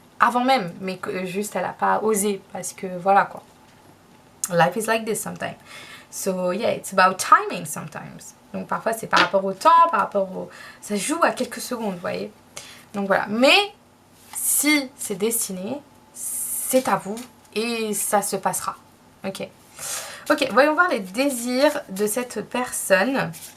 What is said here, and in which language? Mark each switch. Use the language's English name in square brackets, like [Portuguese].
[French] avant même, mais que juste elle n'a pas osé parce que voilà quoi. [English] Life is like this sometimes. So yeah, it's about timing sometimes. [French] Donc parfois c'est par rapport au temps, par rapport au... Ça joue à quelques secondes, vous voyez. Donc voilà. Mais si c'est destiné, c'est à vous et ça se passera. Ok. Ok, voyons voir les désirs de cette personne.